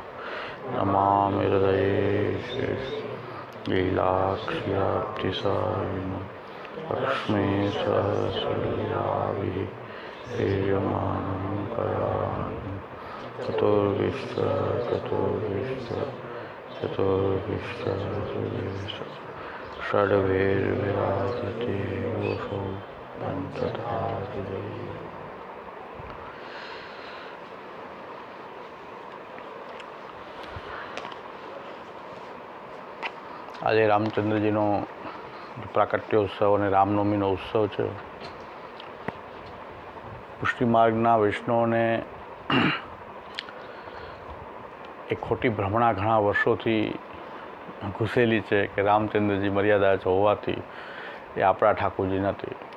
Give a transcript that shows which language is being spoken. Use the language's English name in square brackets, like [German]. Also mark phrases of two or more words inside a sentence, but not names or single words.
[Sanskrit] नमामि हृदये लीलाक्ष्याप्तिसारिणं लक्ष्मीसहस्रलीलाभिः प्रीयमानं कयामि चतुर्विश्व षड्भिर्विराजते योऽसौ पञ्चधातुः। [Gujarati] આજે રામચંદ્રજીનો પ્રાકટ્યોત્સવ અને રામનવમીનો ઉત્સવ છે. પુષ્ટિ માર્ગના વૈષ્ણવોને એક ખોટી ભ્રમણા ઘણા વર્ષોથી ઘૂસેલી છે કે રામચંદ્રજી મર્યાદા હોવાથી એ આપણા ઠાકોરજી નથી.